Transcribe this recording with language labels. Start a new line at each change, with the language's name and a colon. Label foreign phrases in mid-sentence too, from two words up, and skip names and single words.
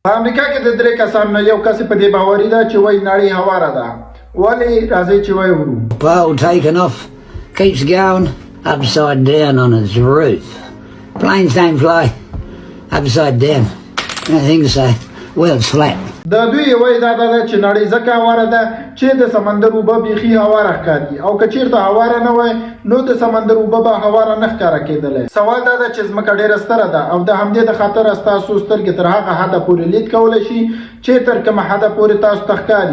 Pashto: په امریکا کې د درې کسانو نه یو کس په دې باوري ده چې وایي نړۍ هواره ده. ولې؟ راځئ چې وایي ورو.
English: Pole taken off, keeps going upside down on its roof. Planes don't fly upside down. Nothing to say. Well, it's flat.
Pashto: د دوی وایي دا ده چې نړۍ ځکه هواره ده چې د سمندر اوبه بیخي هواره ښکاري، او که چېرته هواره نه وای نو د سمندر اوبه به هواره نه ښکاره کېدلی. سوال دا ده چې ځمکه ډېره ستره ده او د همدې د خاطره ستاسو سترګې تر هغه حده پورې لید کولی شي چې تر کومه حده پورې تاسو ته ښکاري.